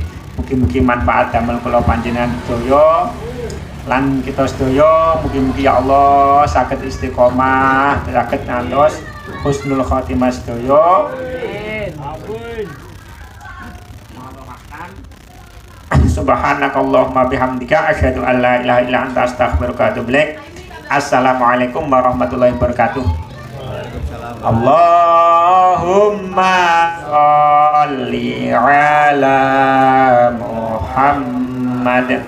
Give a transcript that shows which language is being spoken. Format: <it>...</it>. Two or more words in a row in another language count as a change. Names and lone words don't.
<jv>Mugi-mugi manfaat damel kula panjenengan sedaya lan kita sedaya mugi-mugi</jv> <ar>يا الله</ar> <jv>saged istiqomah saged ngantos</jv> <ar>حسن الخاتمة</ar> <jv>sedaya.</jv> <ar>Amin. سبحانك اللهم وبحمدك أشهد أن لا إله إلا أنت أستغفرك وأتوب إليك. السلام عليكم ورحمة الله وبركاته اللهم صل على محمد.</ar>